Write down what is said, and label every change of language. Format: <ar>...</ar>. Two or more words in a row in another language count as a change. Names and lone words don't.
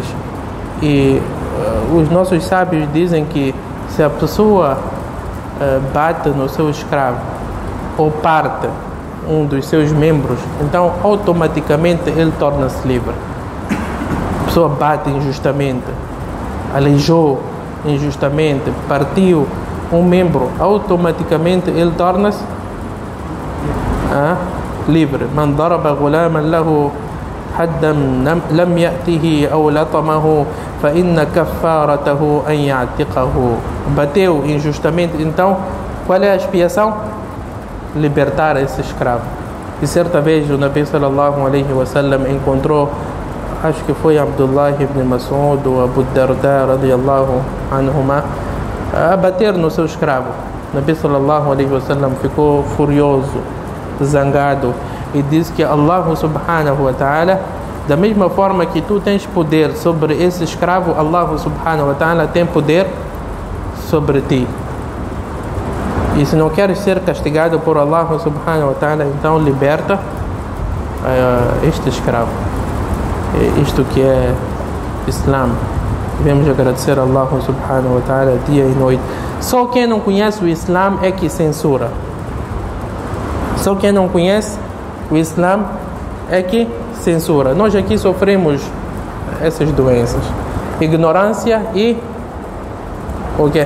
<pt>E os nossos sábios dizem que se a pessoa bate no seu escravo ou parte um dos seus membros, então automaticamente ele torna-se livre. A pessoa bate injustamente, aleijou injustamente, partiu um membro, automaticamente ele torna-se livre.</pt> <ar>من ضرب غلاما له حدا لم يأته أو لطمه فإن كفارته أن يعتقه.</ar> <pt>Bateu injustamente, então qual é a expiação? Libertar esse escravo. E certa vez o Nabi</pt> <ar>صلى الله عليه وسلم</ar> <pt>encontrou, acho que foi Abdullah ibn Mas'ud ou Abu Darda</pt> <ar>رضي الله عنهما,</ar> <pt>a bater no seu escravo. O Nabi</pt> <ar>صلى الله عليه وسلم</ar> <pt>ficou furioso, zangado, e disse que Allah</pt> <ar>سبحانه وتعالى,</ar> <pt>da mesma forma que tu tens poder sobre esse escravo, Allah</pt> <ar>سبحانه وتعالى</ar> <pt>tem poder sobre ti. E se não queres ser castigado por Allah</pt> <ar>سبحانه وتعالى,</ar> <pt>então liberta este escravo. Isto que é Islã. Devemos agradecer a Allah</pt> <ar>سبحانه وتعالى</ar> <pt>dia e noite. Só quem não conhece o Islã é que censura. Só quem não conhece o Islã é que censura. Nós aqui sofremos essas doenças: ignorância e o quê?</pt>